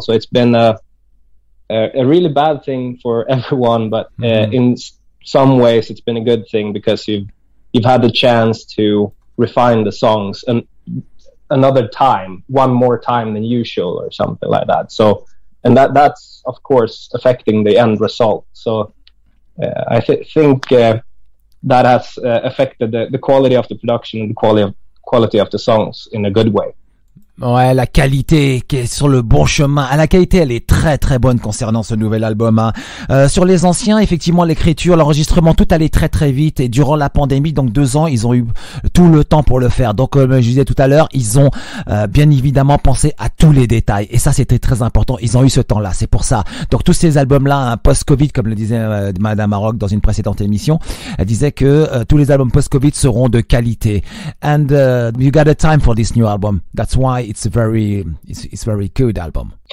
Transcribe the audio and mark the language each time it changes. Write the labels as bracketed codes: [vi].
[en] So it's been a really bad thing for everyone, but in some ways it's been a good thing because you've had the chance to refine the songs and one more time than usual or something like that. So, and that's of course affecting the end result. So I think that has affected the quality of the production and the quality of the songs in a good way. [fr] Ouais, la qualité qui est sur le bon chemin. La qualité, elle est très très bonne concernant ce nouvel album. Hein. Sur les anciens, effectivement, l'écriture, l'enregistrement, tout allait très très vite. Et durant la pandémie, donc 2 ans, ils ont eu tout le temps pour le faire. Donc, comme je disais tout à l'heure, ils ont bien évidemment pensé à tous les détails. Et ça, c'était très important. Ils ont eu ce temps-là. C'est pour ça. Donc, tous ces albums-là, hein, post-Covid, comme le disait Madame Harrag dans une précédente émission, elle disait que tous les albums post-Covid seront de qualité. [en] And you got a time for this new album. That's why it's very good album.